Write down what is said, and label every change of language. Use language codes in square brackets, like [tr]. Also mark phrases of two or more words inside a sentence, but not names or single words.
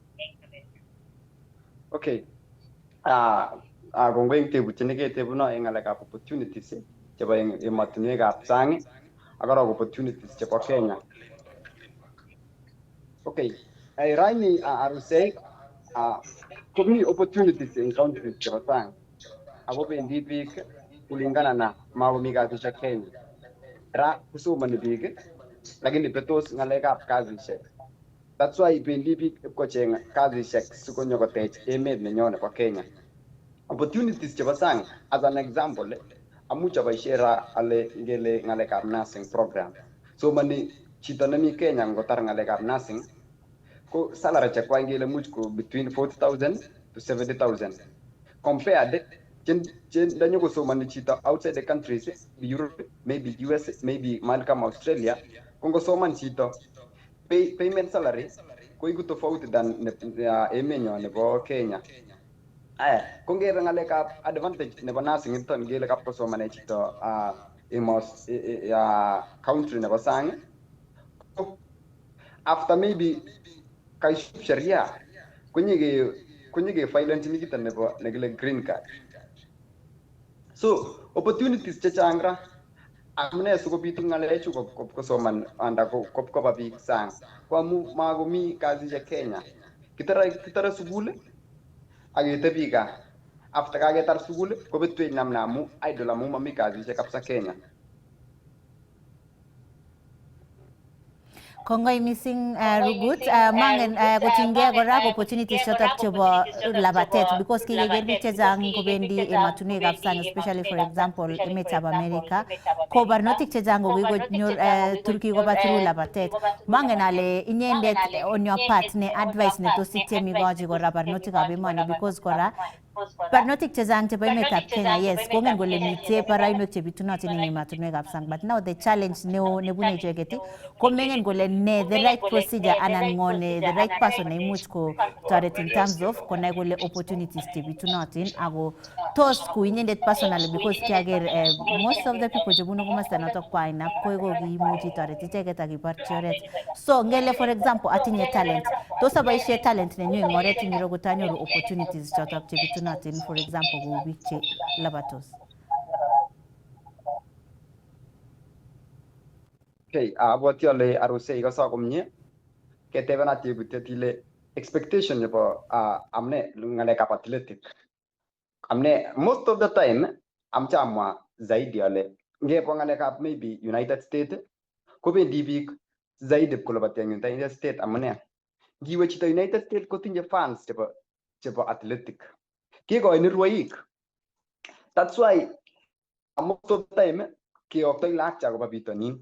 [en] Okay. [kln] Kongoi tebutine tebuno eng ngalekab opportunities chebo ematunwekab sang agora opportunities chebo Kenya. [en] Okay. [kln] Raini arusei kumi [en] opportunities in countries [kln] chebo sang ako bendi biik [sw] kulingana na [kln] makomi kasishek Kenya ra kusomani biik lakini betos ngalekab kasishek. [en] That's why [kln] bendi biik ipkocheng kasishek sikonyo kotech emet nenyo nebo Kenya. Opportunities chebo sang [en] as an example [kln] amuch aboishe ra ale ngele ngalekab [en] nursing program. [kln] Somani chito nemi Kenya ngotar ngalekab nursing ko salary chekwa ngele much ko [en] between 40,000 to 70,000 compared [kln] danyo kosomani chito [en] outside the countries Europe maybe US maybe Malcolm Australia [kln] kongosoman chito [en] payment salary [kln] ko iku tofauti than emenyo nebo Kenya. Kongere ngalekab advantage nebo nursing ito ngele kap kosomane chito country nebo sang [en] after maybe [kln] kaisub sheria kunyige filen chimikita nebo negile [en] green card. [kln] So opportunities chechang ra amune sikobitu ngalechu kosoman anda koba biik sang ko amu makomi kasisiek Kenya. Kitare sukul ak ketebi gaa. After kaketar sukul kobetwech namna amu idle amu mami kasisiek kabisa Kenya. Kongoi missing Rugut mangen kotinygei kora opportunities chotok chebo labatet because kikeker biik chechang kobendi ematunwekab sang [en] especially for example [kln] emetab America ko barnotik chechang ko kikonyor Turkey koba through labatet. Mangen ale inyendet [en] on your part [kln] ne advice ne tos ityem ikochi kora barnotikab emoni because kora barnotik chechang chebo emetab Kenya yes kongen kole mitei barainwek chebitunotin eng ematunwekab sang [en] but now the challenge [kln] neo nebune icheket ko mengen kole ne [en] the right procedure [kln] anan ngone [en] the right person [kln] neimuch ko toret [en] in terms of [kln] konai kole opportunities chebitunotin ako tos ku inyendet [en] personally because [kln] kiager [en] most of the people [kln] chebunu komasta notok kwa inap ko kiimuchi toret icheket ak iborchi oret so ngele [en] for example [kln] atinye talent tos aboisie talent nenyu eng oret ingiro kotanyoru opportunities chotok chebitunotin [en] for example [kln] kou biik che labatos. Okay, abwati ale arusei ikasa komye ketebena tebutiet ile expectation nebo amne ngalekab athletic. Amne [en] most of the time [kln] amchamwa zaidi ale ngebo ngalekab maybe United States kobendi biik zaidi kolobati eng United States amune ngiwe chito United States kotinye fans chebo athletic kikoini rwoik. [en] That's why most of the time [kln] keyoktoi lagok cha koba bitonin.